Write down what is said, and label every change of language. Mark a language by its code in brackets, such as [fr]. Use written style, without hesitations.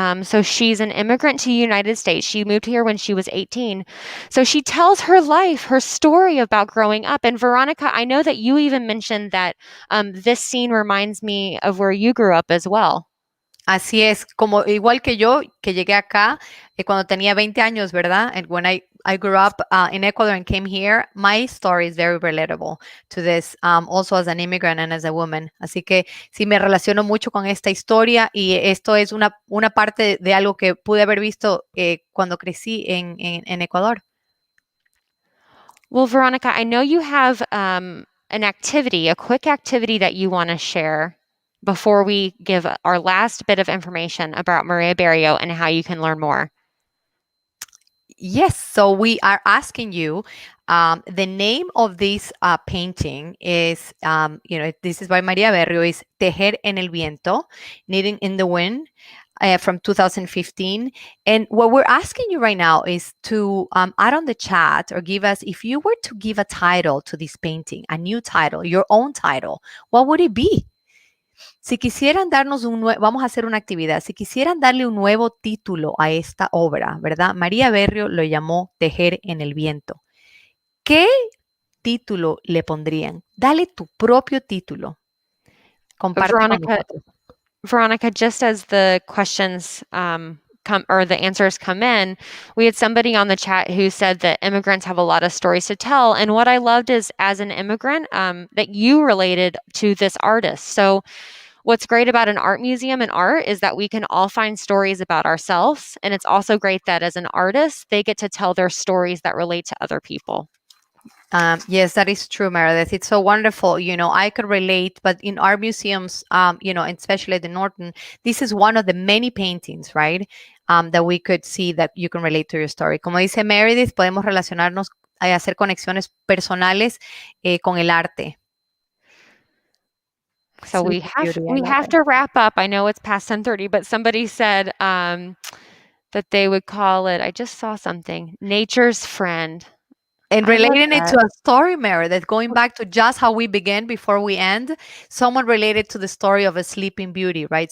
[en] So she's an immigrant to the United States. She moved here when she was 18. So she tells her life, her story about growing up. And Veronica, I know that you even mentioned that this scene reminds me of where you grew up as well. [es] Así es, como igual que yo, que llegué acá cuando tenía 20 años, ¿verdad? [en] And when I I grew up in Ecuador and came here, my story is very relatable to this, also as an immigrant and as a woman. [es] Así que sí me relaciono mucho con esta historia y esto es una parte de algo que pude haber visto cuando crecí en Ecuador. [en] Well, Veronica, I know you have an activity, a quick activity that you want to share before we give our last bit of information about María Berrío and how you can learn more. Yes, so we are asking you, the name of this painting is, this is by María Berrío, is Tejer en el Viento, Knitting in the Wind, from 2015. And what we're asking you right now is to add on the chat or give us, if you were to give a title to this painting, a new title, your own title, what would it be? [es] Si quisieran darnos vamos a hacer una actividad, si quisieran darle un nuevo título a esta obra, ¿verdad? María Berrío lo llamó Tejer en el Viento. ¿Qué título le pondrían? Dale tu propio título. Comparte con nosotros. [en] Veronica, just as the questions the answers come in, we had somebody on the chat who said that immigrants have a lot of stories to tell. And what I loved is, as an immigrant, that you related to this artist. So what's great about an art museum and art is that we can all find stories about ourselves. And it's also great that as an artist, they get to tell their stories that relate to other people. Yes, that is true, Meredith. It's so wonderful. I could relate, but in our museums, and especially the Norton, this is one of the many paintings, right? That we could see that you can relate to your story. [es] Como dice Meredith, podemos relacionarnos, hacer conexiones personales con el arte. [en] So we have to wrap up. I know it's past 10:30, but somebody said that they would call it, I just saw something, Nature's Friend. And relating it to a story, Meredith, going back to just how we began before we end, someone related to the story of a Sleeping Beauty, right?